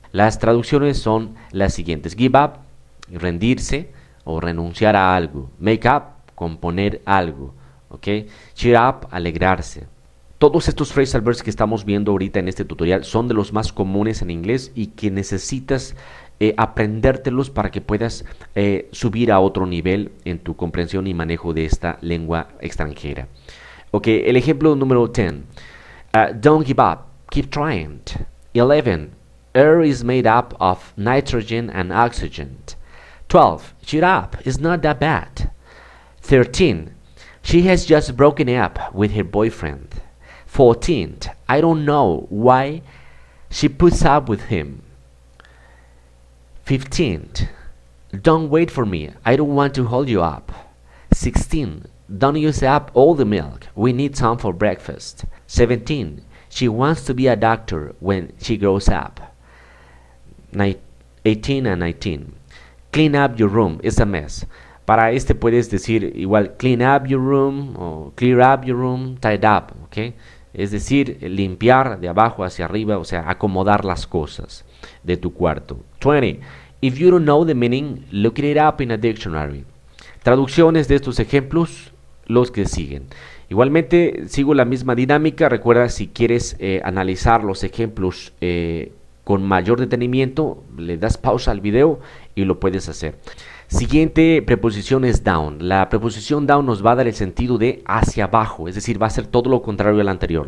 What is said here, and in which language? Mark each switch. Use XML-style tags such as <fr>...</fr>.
<es>Las traducciones son las siguientes: give up, rendirse o renunciar a algo; make up, componer algo; cheer up, alegrarse. Todos estos phrasal verbs que estamos viendo ahorita en este tutorial son de los más comunes en inglés y que necesitas aprendértelos para que puedas subir a otro nivel en tu comprensión y manejo de esta lengua extranjera. El ejemplo número 10.</es> <en>Don't give up, keep trying. 11. Air is made up of nitrogen and oxygen. 12. Cheer up, it's not that bad. 13. She has just broken up with her boyfriend. 14. I don't know why she puts up with him. 15. Don't wait for me, I don't want to hold you up. 16. Don't use up all the milk, we need some for breakfast. 17. She wants to be a doctor when she grows up. 18 and 19. Clean up your room, it's a mess.</en> <es>Para este puedes decir igual</es> <en>clean up your room</en> <es>o</es> <en>clear up your room,</en> <es>tied up, Es decir, limpiar de abajo hacia arriba, o sea, acomodar las cosas de tu cuarto. 20.</es> <en>If you don't know the meaning, look it up in a dictionary.</en> <es>Traducciones de estos ejemplos, los que siguen. Igualmente, sigo la misma dinámica. Recuerda, si quieres analizar los ejemplos con mayor detenimiento, le das pausa al video y lo puedes hacer. Siguiente preposición es down. La preposición down nos va a dar el sentido de hacia abajo, es decir, va a ser todo lo contrario al anterior.</es>